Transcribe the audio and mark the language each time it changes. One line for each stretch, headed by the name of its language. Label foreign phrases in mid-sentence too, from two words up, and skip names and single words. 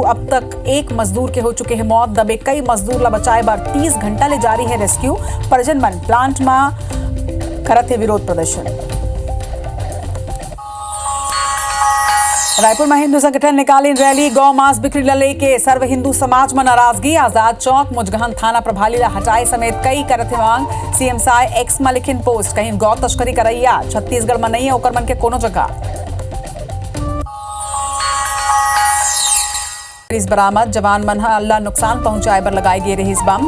Chhattisgarhi: अब तक एक मजदूर के हो चुके हैं मौत। दबे कई मजदूर ला बचाए बार 30 घंटा ले जारी है रेस्क्यू। परिजन मन प्लांट में करत है विरोध प्रदर्शन। रायपुर में हिंदू संगठन निकाली रैली। गौ मांस बिक्री लेके सर्व हिंदू समाज में नाराजगी। आजाद चौक मुजगहन थाना प्रभारी ला हटाए समेत कई करत है मांग। सीएम साय एक्स में लिखिन पोस्ट। कहीं गौ तस्करी करैया छत्तीसगढ़ में नहीं है ओकर मन के कोनो जगह। बरामद जवान मन अल्लाह नुकसान पहुंचाए बर लगाई गई रही बम।